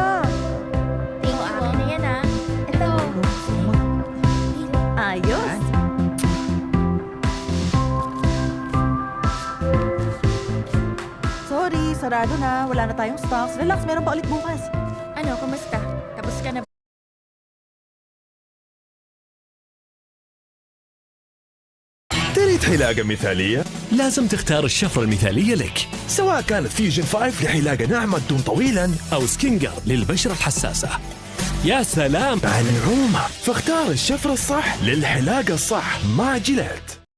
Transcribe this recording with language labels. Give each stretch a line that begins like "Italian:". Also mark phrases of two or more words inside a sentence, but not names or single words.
Filipino: Tingin akin na yan, ha? Ito. Ayos. Sorry, sarado na. Wala na tayong stocks. Relax, meron pa ulit bukas. Ano, kumusta? Tapos ka na
Arabic: تريد حلاقة مثالية؟ لازم تختار الشفرة المثالية لك سواء كانت فيوجن 5 لحلاقة ناعمة تدوم طويلا أو سكينجر للبشرة الحساسة. يا سلام على النعومة، فاختار الشفرة الصح للحلاقة الصح مع جيلات.